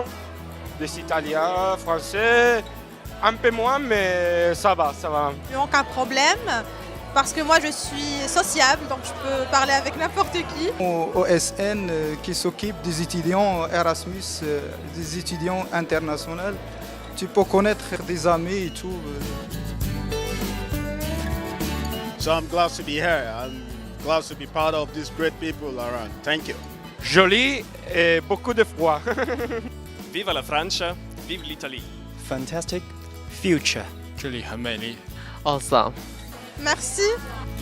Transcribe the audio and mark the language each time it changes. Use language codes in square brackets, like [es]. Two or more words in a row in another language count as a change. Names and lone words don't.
[fr] Des Italiens, Français, un peu moins, mais ça va, ça va. Aucun problème. Parce que moi je suis sociable, donc je peux parler avec n'importe qui. Au OSN qui s'occupe des étudiants Erasmus, des étudiants internationaux, tu peux connaître des amis et tout. [en] So I'm glad to be here. I'm glad to be part of these great people around. Thank you. [fr] Joli et beaucoup de froid. Vive la France, vive l'Italie. [en] Fantastic future. [zh] 这里很美丽。 [en] Awesome. [fr] Merci.